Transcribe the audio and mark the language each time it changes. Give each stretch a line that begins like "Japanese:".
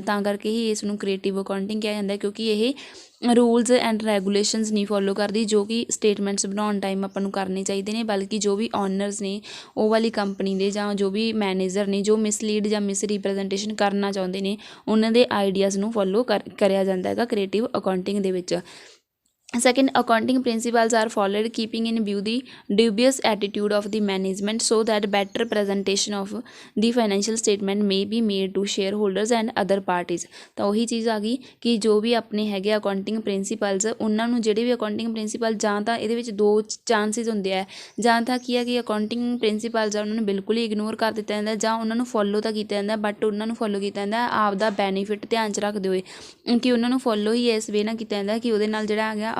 Punjabi: ਤਾਂ ਕਰਕੇ ਹੀ ਇਸ ਨੂੰ ਕ੍ਰੀਏਟਿਵ ਅਕਾਊਂਟਿੰਗ ਕਿਹਾ ਜਾਂਦਾ ਕਿਉਂਕਿ ਇਹ ਰੂਲਸ ਐਂਡ ਰੈਗੂਲੇਸ਼ਨਸ ਨਹੀਂ ਫੋਲੋ ਕਰਦੀ ਜੋ ਕਿ ਸਟੇਟਮੈਂਟਸ ਬਣਾਉਣ ਟਾਈਮ ਆਪਾਂ ਨੂੰ ਕਰਨੇ ਚਾਹੀਦੇ ਨੇ ਬਲਕਿ ਜੋ ਵੀ ਓਨਰਸ ਨੇ ਉਹ ਵਾਲੀ ਕੰਪਨੀ ਦੇ ਜਾਂ ਜੋ ਵੀ ਮੈਨੇਜਰ ਨੇ ਜੋ ਮਿਸਲੀਡ ਜਾਂ ਮਿਸ ਰੀਪ੍ਰਜੈਂਟੇਸ਼ਨ ਕਰਨਾ ਚਾਹੁੰਦੇ ਨੇ ਉਹਨਾਂ ਦੇ ਆਈਡੀਆਜ਼ ਨੂੰ ਫੋਲੋ ਕਰਿਆ ਜਾਂਦਾ ਹੈਗਾ ਕ੍ਰੀਏਟਿਵ ਅਕਾਊਂਟਿੰਗ ਦੇ ਵਿੱਚ।
English: Second, accounting principles are followed keeping in view the dubious attitude of the management so that better presentation of the financial statement may be made to shareholders and other parties।
Punjabi: ਤਾਂ ਉਹੀ ਚੀਜ਼ ਆ ਗਈ ਕਿ ਜੋ ਵੀ ਆਪਣੇ ਹੈਗੇ ਅਕਾਊਂਟਿੰਗ ਪ੍ਰਿੰਸੀਪਲਸ ਉਹਨਾਂ ਨੂੰ ਜਿਹੜੇ ਵੀ ਅਕਾਊਂਟਿੰਗ ਪ੍ਰਿੰਸੀਪਲ ਜਾਂ ਤਾਂ ਇਹਦੇ ਵਿੱਚ ਦੋ ਚਾਂਸਿਸ ਹੁੰਦੇ ਆ ਜਾਂ ਤਾਂ ਕੀ ਹੈ ਕਿ ਅਕਾਊਂਟਿੰਗ ਪ੍ਰਿੰਸੀਪਲਸ ਆ ਉਹਨਾਂ ਨੂੰ ਬਿਲਕੁਲ ਹੀ ਇਗਨੋਰ ਕਰ ਦਿੱਤਾ ਜਾਂਦਾ ਜਾਂ ਉਹਨਾਂ ਨੂੰ ਫੋਲੋ ਤਾਂ ਕੀਤਾ ਜਾਂਦਾ ਬਟ ਉਹਨਾਂ ਨੂੰ ਫੋਲੋ ਕੀਤਾ ਜਾਂਦਾ ਆਪਦਾ ਬੈਨੀਫਿਟ ਧਿਆਨ 'ਚ ਰੱਖਦੇ ਹੋਏ ਕਿ ਉਹਨਾਂ ਨੂੰ ਫੋਲੋ ਹੀ ਇਸ ਵੇ ਨਾਲ ਕੀਤਾ ਜਾਂਦਾ ਕਿ ਉਹਦੇ ਨਾਲ ਜਿਹੜਾ ਹੈਗਾ